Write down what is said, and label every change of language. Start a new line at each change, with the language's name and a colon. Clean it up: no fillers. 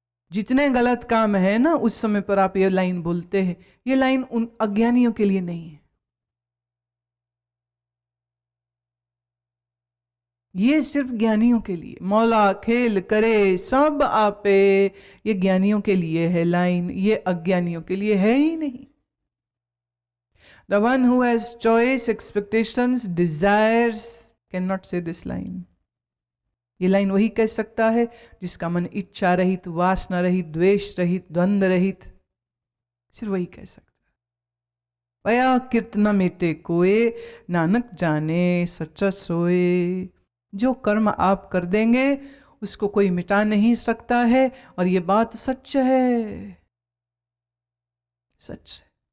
Hindi: जितने गलत काम है ना उस समय पर आप ये लाइन बोलते हैं, ये लाइन उन अज्ञानियों के लिए नहीं है, ये सिर्फ ज्ञानियों के लिए।
Punjabi: मौला खेल करे सब आपे,
Hindi: ये ज्ञानियों के लिए है लाइन, ये अज्ञानियों के लिए है ही नहीं।
English: The one who has choice, expectations, desires cannot say this line.
Hindi: ये लाइन वही कह सकता है जिसका मन इच्छा रहित, वासना रहित, द्वेष रहित, द्वंद्व रहित, सिर्फ वही कह सकता है।
Punjabi: पया किर्त न मेटे कोए, नानक जाने सच्चा सोए।
Hindi: जो कर्म आप कर देंगे उसको कोई मिटा नहीं सकता है, और ये बात सच है, सच है।